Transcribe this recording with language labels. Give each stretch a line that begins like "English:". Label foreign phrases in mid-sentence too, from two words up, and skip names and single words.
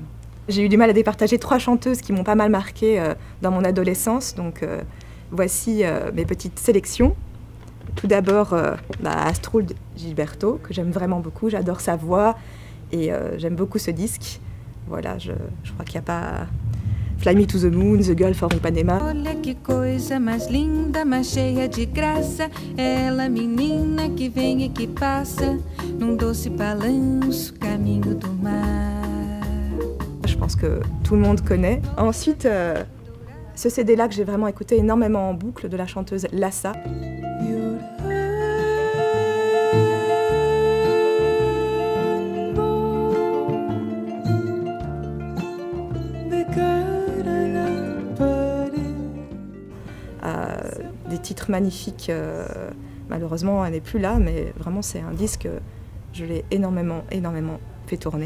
French: J'ai eu du mal à départager 3 chanteuses qui m'ont pas mal marquée dans mon adolescence, donc voici mes petites sélections. Tout d'abord Astrud Gilberto, que j'aime vraiment beaucoup, j'adore sa voix et j'aime beaucoup ce disque. Voilà, je crois qu'il n'y a pas... Fly Me to the Moon, The Girl from Ipanema.
Portuguese: Olha que coisa mais linda, mais cheia de graça, ela menina que vem e que passa, num doce balanço, caminho do mar.
French: Je pense que tout le monde connaît. Ensuite, ce CD-là que j'ai vraiment écouté énormément en boucle, de la chanteuse Lassa. Des titres magnifiques, malheureusement elle n'est plus là, mais vraiment c'est un disque, je l'ai énormément fait tourner.